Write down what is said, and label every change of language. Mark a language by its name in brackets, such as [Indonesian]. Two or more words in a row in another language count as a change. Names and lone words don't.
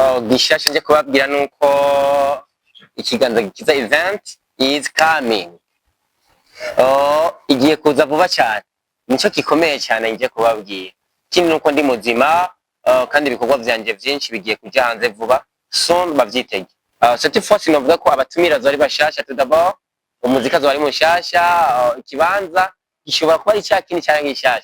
[Rundi] gishasha nje kubabwira nuko ikiganza gikiza [English] event is coming. [Rundi] Igiye kuza vuba cyane, nico gikomeye cyane nje kubabwira. Kindi nuko ndi muzima, kandi ibikorwa vyanje vyinshi bigiye kuja hanze vuba, soon bavyitege. [French] Cette fois [Rundi] sinovuga ko abatumira zari bashasha [French] tout d'abord, [Rundi] umuzika zari mushasha, ikibanza gishobora kuba ari cyakini cyane gishasha.